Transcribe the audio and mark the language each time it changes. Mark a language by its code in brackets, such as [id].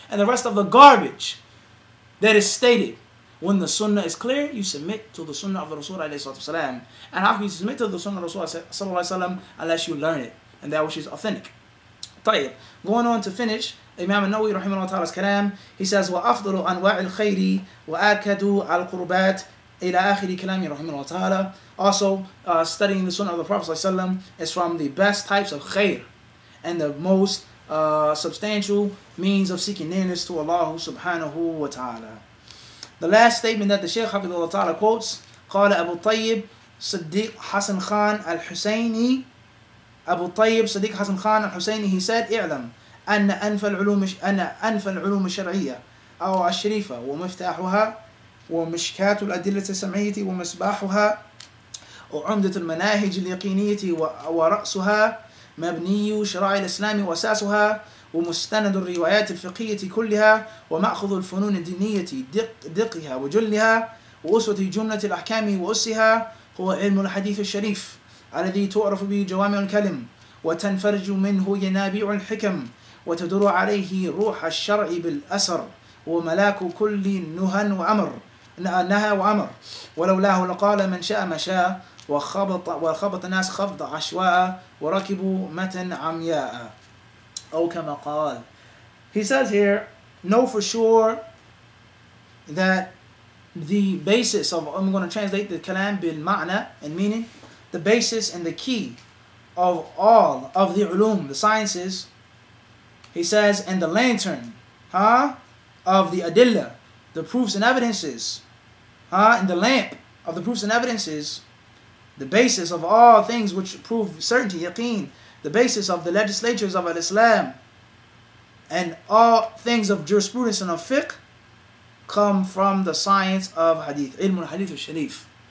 [en] And the rest of the garbage that is stated. When the Sunnah is clear, you submit to the Sunnah of the Rasul ﷺ. And how can you submit to the Sunnah of the Rasul ﷺ unless you learn it, and that which is authentic? [ar] طيب. [en] Going on to finish, Imam An-Nawawi rahimahullah ta'ala's kalam, he says, [ar] وَأَفْضَلُ أَنْوَاعِ الْخَيْرِ وَآكَدُ الْقُرُبَاتِ إلى آخر كلامه رحمه الله تعالى. [en] Also, studying the Sunnah of the Prophet ﷺ is from the best types of khair and the most substantial means of seeking nearness to Allah subhanahu wa ta'ala. The last statement that the Shaykh Hafidhullah ta'ala quotes, [ar] قال أبو الطيب صديق حسن خان الحسيني أبو الطيب صديق حسن خان الحسيني, [en] he said, [ar] اعلم أن أنفى العلوم الشرعية أو الشريفة ومفتاحها ومشكاة الأدلة السمعية ومصباحها وعمدة المناهج اليقينية ورأسها مبني شرائع الإسلام وأساسها ومستند الروايات الفقهية كلها ومأخذ الفنون الدينية دقها وجلها وأسوة جملة الأحكام وأسها هو علم الحديث الشريف الذي تعرف به جوامع الكلم وتنفرج منه ينابيع الحكم وتدور عليه روح الشرع بالأسر وملاك كل نهى وأمر ولولاه لقال من شاء ما شاء وخبط الناس خبط عشواء وركبوا متن عمياء أو كما قال. [en] He says here, know for sure that the basis of, I'm going to translate the kalam bil ma'na and meaning, the basis and the key of all of the ulum, the sciences, he says, and the lantern of the adillah, the proofs and evidences, and the lamp of the proofs and evidences, the basis of all things which prove certainty, yaqeen, the basis of the legislatures of al-Islam, and all things of jurisprudence and of fiqh come from the science of hadith, ilm al-hadith al-sharif.